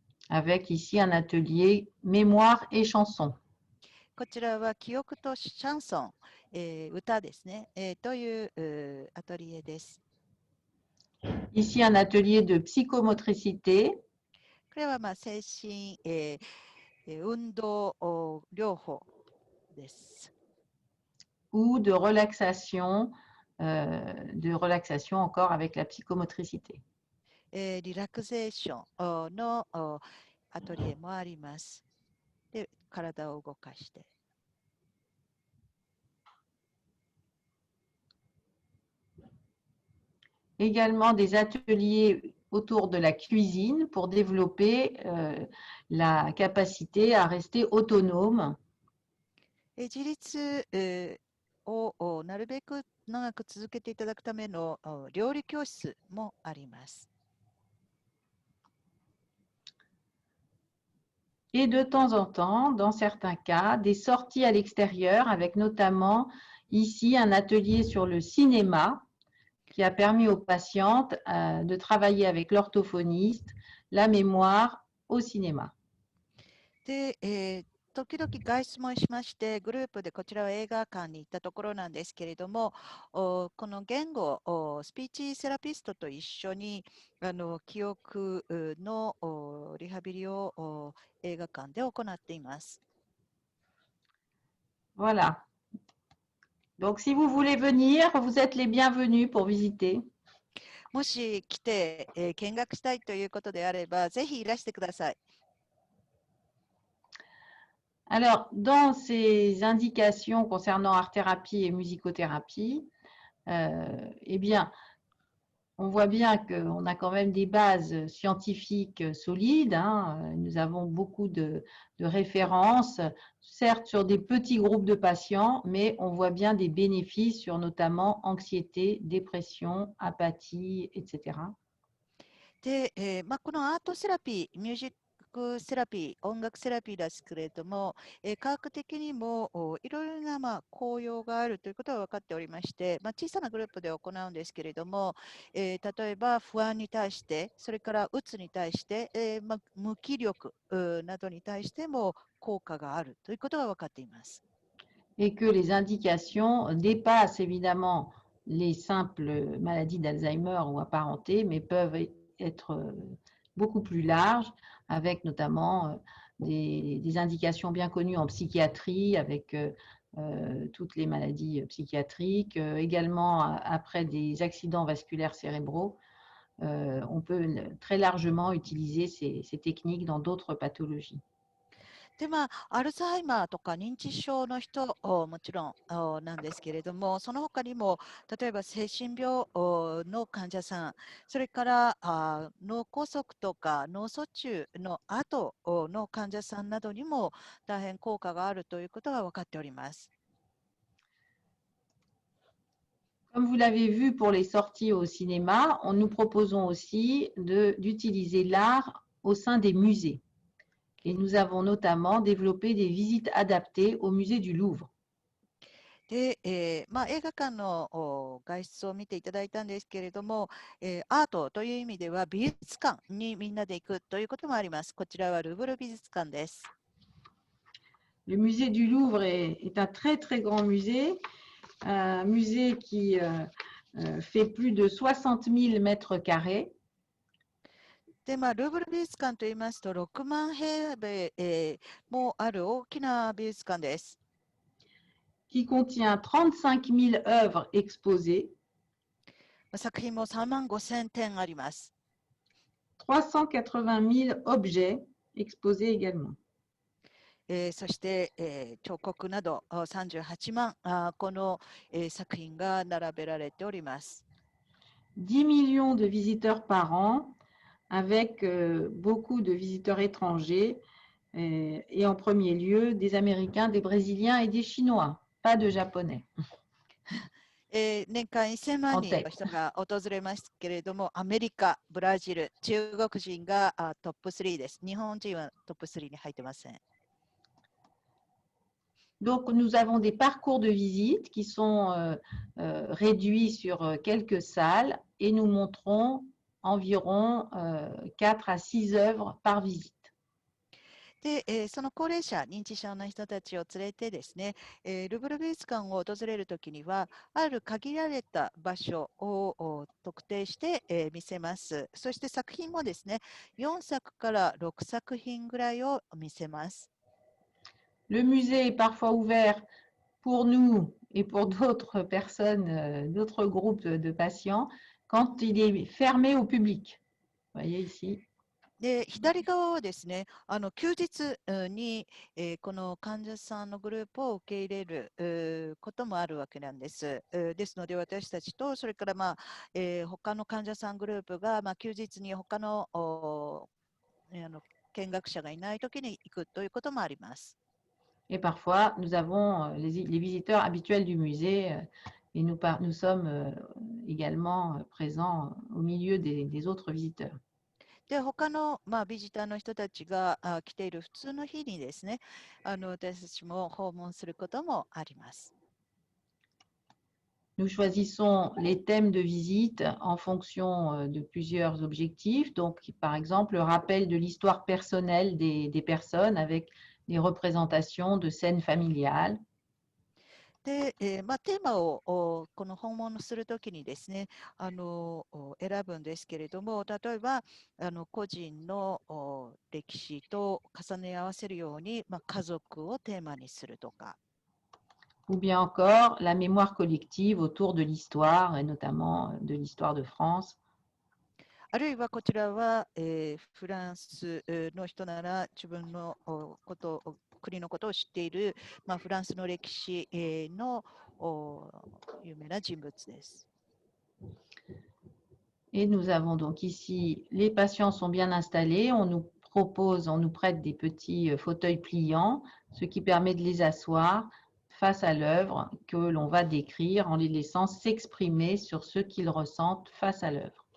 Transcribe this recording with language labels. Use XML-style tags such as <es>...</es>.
<fr>Avec ici un atelier mémoire et chanson.</fr> <ja>こちらは記憶とシャンソン、歌ですね、というアトリエです。</ja> <fr>Ici un atelier de psychomotricité.</fr> <ja>これは精神、運動療法です。</ja> <fr>Ou de relaxation encore avec la psychomotricité.</fr> <ja>リラクゼーションのアトリエもあります。で、体を動かして。</ja> <fr>Également des ateliers autour de la cuisine pour développer la capacité à rester autonome.</fr> <ja>自立をなるべく長く続けていただくための料理教室もあります。</ja> <fr>Et de temps en temps, dans certains cas, des sorties à l'extérieur avec notamment ici un atelier sur le cinéma qui a permis aux patientes de travailler avec l'orthophoniste la mémoire au cinéma.</fr> <ja>で、時々外出もしまして、グループでこちらは映画館に行ったところなんですけれども、この言語、スピーチセラピストと一緒に記憶のリハビリを映画館で行っています。</ja> <fr>Voilà. Donc, si vous voulez venir, vous êtes les bienvenus pour visiter.</fr> <ja>もし来て、見学したいということであれば、ぜひいらしてください。</ja> <fr>Alors, dans ces indications concernant art-thérapie et musicothérapie, eh bien, on voit bien qu'on a quand même des bases scientifiques solides. Hein. Nous avons beaucoup de références, certes sur des petits groupes de patients, mais on voit bien des bénéfices sur notamment anxiété, dépression, apathie, etc.</fr> <ja>で、このアートセラピー、ミュージックセラピー、音楽セラピーですけれども、科学的にもいろいろな効用があるということは分かっておりまして、小さなグループで行うんですけれども、例えば不安に対して、それからうつに対して、無気力などに対しても効果があるということが分かっています。</ja> <fr>Et que les indications dépassent évidemment les simples maladies d'Alzheimer ou apparentées, mais peuvent être beaucoup plus larges, avec notamment des indications bien connues en psychiatrie, avec toutes les maladies psychiatriques, également après des accidents vasculaires cérébraux. On peut très largement utiliser ces techniques dans d'autres pathologies.</fr> <ja>で、アルツハイマーとか認知症の人もちろんなんですけれども、その他にも、例えば精神病の患者さん、それから脳梗塞とか脳卒中の後の患者さんなどにも大変効果があるということが分かっております。</ja> <fr>Comme vous l'avez vu pour les sorties au cinéma, nous proposons aussi d'utiliser l'art au sein des musées. Et nous avons notamment développé des visites adaptées au musée du Louvre.</fr> <ja>で、映画館の外出を見ていただいたんですけれども、アートという意味では美術館にみんなで行くということもあります。こちらはルーブル美術館です。</ja> <fr>Le musée du Louvre est un très très grand musée, un musée qui fait plus de 60 000 mètres carrés.</fr> <ja>で、ルーブル美術館といいますと、6万平米、もある大きな美術館です。</ja> <fr>Qui contient 35 000 œuvres exposées.</fr> <ja>作品も3万5千点あります。</ja> <fr>380 000 objets exposés également.</fr> <ja>そして、彫刻など38万この、作品が並べられております。</ja> <fr>10 millions de visiteurs par an avec beaucoup de visiteurs étrangers et en premier lieu des Américains, des Brésiliens et des Chinois, pas de Japonais</fr> <ja>年間1000万</ja> <fr>en</fr> <ja>人の</ja> <fr>tête.</fr> <ja>人が訪れますけれども、アメリカ、ブラジル、中国人がトップ3です。日本人はトップ3に入ってません。</ja> <fr>Donc, nous avons des parcours de visite qui sont réduits sur quelques salles et nous montrons environ 4 à 6 œuvres par visite.</fr> <ja>で、その高齢者、認知症の人たちを連れてですね、ルーブル美術館を訪れるときには、ある限られた場所を特定して、見せます。そして作品もですね、4作から6作品ぐらいを見せます。</ja> <fr>Le musée est parfois ouvert pour nous et pour d'autres personnes, d'autres groupes de patients, quand il est fermé au public. Vous voyez ici.</fr> <ja>で、左側はですね、休日に、この患者さんのグループを受け入れることもあるわけなんです。ですので、私たちと、それから、他の患者さんグループが、休日に他の見学者がいないときに行くということもあります。</ja> <fr>Et parfois, nous avons les visiteurs habituels du musée et nous sommes également présents au milieu des autres visiteurs.</fr> <ja>で、他の、ビジターの人たちが来ている普通の日にですね、私たちも訪問することもあります。</ja> <fr>Nous choisissons les thèmes de visite en fonction de plusieurs objectifs. Donc, par exemple, le rappel de l'histoire personnelle des personnes avec les représentations de scènes familiales.</fr> <ja>で、テーマをこの訪問するときにですね、選ぶんですけれども、例えば個人の歴史と重ね合わせるように、家族をテーマにするとか。</ja> <fr>Ou bien encore la mémoire collective autour de l'histoire, et notamment de l'histoire de France.</fr> <ja>あるいはこちらは、フランスの人なら自分の国のことを知っている、フランスの歴史の有名な人物です。</ja> <fr>Et nous avons donc ici, les patients sont bien installés, on nous propose, on nous prête des petits fauteuils pliants, ce qui permet de les asseoir face à l'œuvre que l'on va décrire en les laissant s'exprimer sur ce qu'ils ressentent face à l'œuvre.</fr>